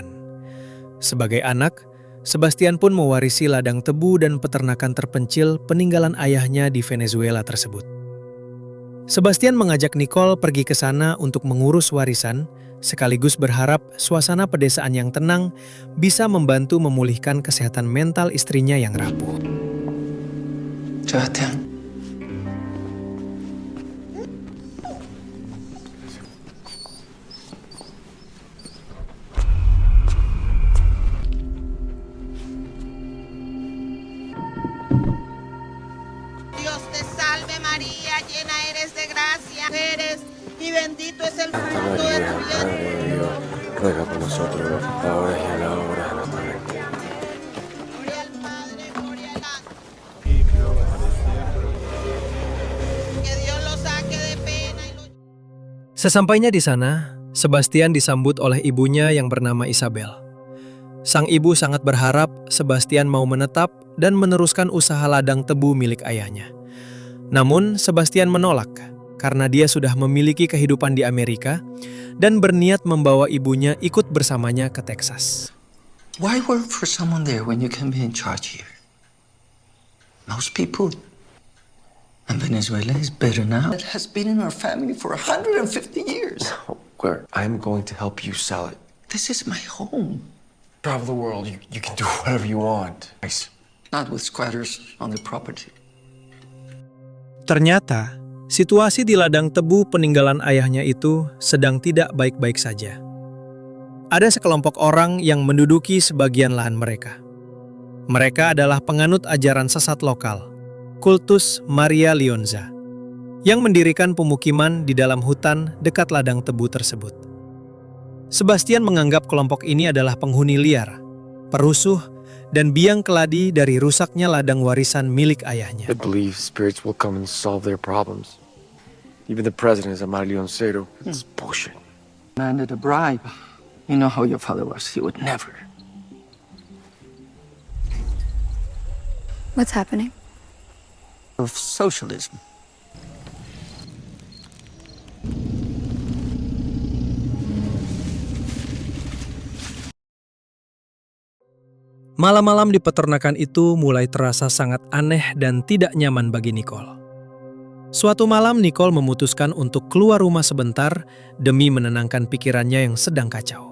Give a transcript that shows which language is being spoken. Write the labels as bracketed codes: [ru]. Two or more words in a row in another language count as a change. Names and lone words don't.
[id] Sebagai anak, Sebastian pun mewarisi ladang tebu dan peternakan terpencil peninggalan ayahnya di Venezuela tersebut. Sebastian mengajak Nicole pergi ke sana untuk mengurus warisan, sekaligus berharap suasana pedesaan yang tenang bisa membantu memulihkan kesehatan mental istrinya yang rapuh. Sebastian. [es] Dios te salve María, llena eres de gracia, eres y bendito es el fruto de tu vientre. Ruega por nosotros, ahora y a la hora de nuestra muerte. Gloria al Padre, gloria al Hijo. Que Dios lo saque de pena y lo... [id] Sesampainya di sana, Sebastian disambut oleh ibunya yang bernama Isabel. Sang ibu sangat berharap Sebastian mau menetap dan meneruskan usaha ladang tebu milik ayahnya. Namun, Sebastian menolak karena dia sudah memiliki kehidupan di Amerika dan berniat membawa ibunya ikut bersamanya ke Texas. [en] Why work for someone there when you can be in charge here? Most people. And Venezuela is better now. It has been in our family for 150 years. Where I'm going to help you sell it. This is my home. Travel the world, you can do whatever you want. Nice. Not with squatters on the property. [id] Ternyata, situasi di ladang tebu peninggalan ayahnya itu sedang tidak baik-baik saja. Ada sekelompok orang yang menduduki sebagian lahan mereka. Mereka adalah penganut ajaran sesat lokal, Kultus Maria Lionza, yang mendirikan pemukiman di dalam hutan dekat ladang tebu tersebut. Sebastian menganggap kelompok ini adalah penghuni liar, perusuh, dan biang keladi dari rusaknya ladang warisan milik ayahnya. [en] They believe spirits will come and solve their problems. Even the president is a Leoncero. It's bullshit. Demanded a bribe. You know how your father was. He would never. What's happening? Of socialism. [id] Malam-malam di peternakan itu mulai terasa sangat aneh dan tidak nyaman bagi Nicole. Suatu malam Nicole memutuskan untuk keluar rumah sebentar demi menenangkan pikirannya yang sedang kacau.